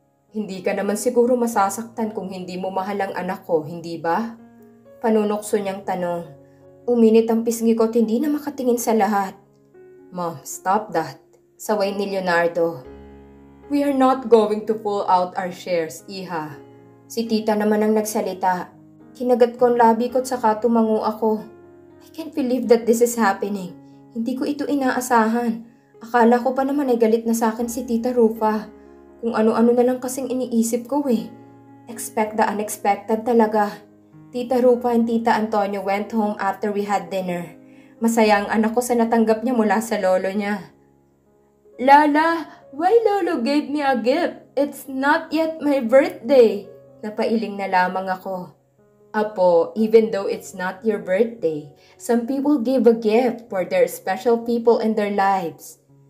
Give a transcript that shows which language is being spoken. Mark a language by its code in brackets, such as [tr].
[tl] Hindi ka naman siguro masasaktan kung hindi mo mahal ang anak ko, hindi ba? Panunokso niyang tanong. Uminit ang pisngi ko at hindi na makatingin sa lahat. [en] Mom, stop that. [tl] Saway ni Leonardo. [en] We are not going to pull out our shares, Iha. [tl] Si Tita naman ang nagsalita. Kinagat ko ang labi ko at saka tumango ako. [en] I can't believe that this is happening. [tl] Hindi ko ito inaasahan. Akala ko pa naman ay galit na sa akin si Tita Rupa. Kung ano-ano na lang kasing iniisip ko eh. [en] Expect the unexpected [tl] talaga. [en] Tita Rupa and Tita Antonio went home after we had dinner. [tl] Masaya ang anak ko sa natanggap niya mula sa lolo niya. [en] Lala, why Lolo gave me a gift? It's not yet my birthday. [tl] Napailing na lamang ako. [en] Apo, even though it's not your birthday, some people give a gift for their special people in their lives.